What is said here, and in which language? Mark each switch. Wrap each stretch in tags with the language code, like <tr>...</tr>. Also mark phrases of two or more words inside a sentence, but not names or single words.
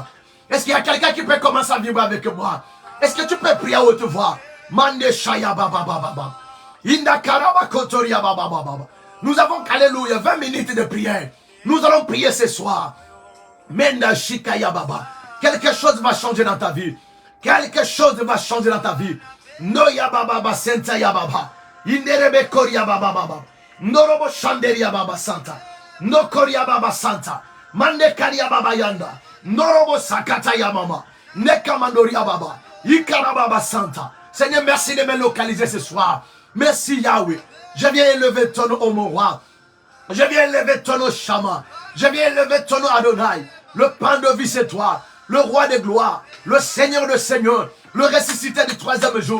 <fr>Est-ce qu'il y a quelqu'un qui peut commencer à vibrer avec moi? Est-ce que tu peux prier à haute voix? Mande Shaya Baba Baba. Nous avons, alléluia, 20 minutes de prière. Nous allons prier ce soir. Menda Shikaya Baba. Quelque chose va changer dans ta vie. Quelque chose va changer dans ta vie. Noya Baba Senta Yababa. Inderebe Koria Baba Baba. Norobo Shanderia Baba Santa. No Koria Baba Santa. Mande Karia Baba Yanda. Norobo Sakata Yamama. Nekamandoria Baba. Ikara Baba Santa. Seigneur, merci de me localiser ce soir. Merci Yahweh. Je viens élever ton nom, mon roi. Je viens élever ton nom, Shama. Je viens élever ton nom, Adonai. Le pain de vie, c'est toi. Le roi des gloires. Le Seigneur de Seigneurs. Le ressuscité du 3e jour.</fr>